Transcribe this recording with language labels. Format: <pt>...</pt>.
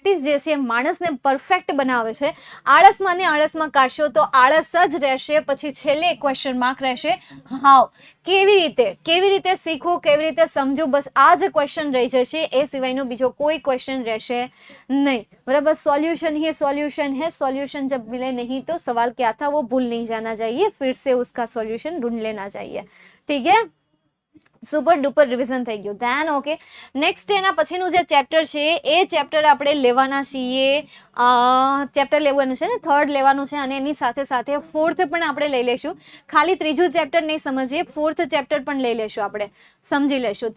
<gu>Practice જે છે માણસને પરફેક્ટ બનાવે છે. આળસમાં ને આળસમાં કાઢશો તો આળસ જ રહેશે, પછી છેલ્લે ક્વેશ્ચન માર્ક રહેશે, હાવ, કેવી રીતે શીખવું, કેવી રીતે સમજવું, બસ આ જ ક્વેશ્ચન રહી જશે, એ સિવાયનો બીજો કોઈ ક્વેશ્ચન રહેશે</gu> <hi>नहीं. बराबर, सॉल्यूशन ही सॉल्यूशन है, सॉल्यूशन जब मिले नहीं तो सवाल क्या था वो भूल नहीं जाना चाहिए, फिर से उसका सॉल्यूशन ढूंढ लेना चाहिए. ठीक है,</hi> <gu>સુપર ડુપર રિવિઝન થઈ ગયું. ધેન ઓકે, નેક્સ્ટ એના પછીનું જે ચેપ્ટર છે એ ચેપ્ટર આપણે લેવાના છીએ, ચેપ્ટર લેવાનું છે ને, 3rd લેવાનું છે, અને એની સાથે સાથે 4th પણ આપણે લઈ લેશું. ખાલી 3જું ચેપ્ટર નહીં સમજીએ, 4th ચેપ્ટર પણ લઈ લેશું, આપણે સમજી લેશું.</gu>